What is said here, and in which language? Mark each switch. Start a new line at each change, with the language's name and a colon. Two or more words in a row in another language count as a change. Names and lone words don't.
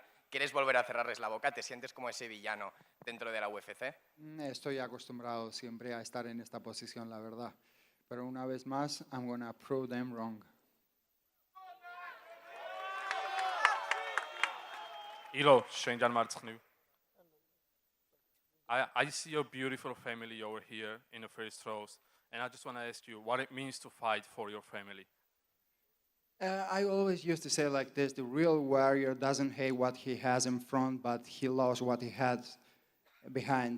Spanish: ¿Quieres volver a cerrarles la boca? ¿Te sientes como ese villano dentro de la UFC? Estoy acostumbrado siempre a estar en esta posición, la verdad. Pero una vez más,
English: I'm going to prove them wrong. Ilo,
Georgian: შენგან მარცხნივ.
English: I see your beautiful family over here in the first rows, and I just want to ask you what it means to fight for your family. I always used to say like this, the real warrior doesn't hate what he has in front, but he loves what he has behind.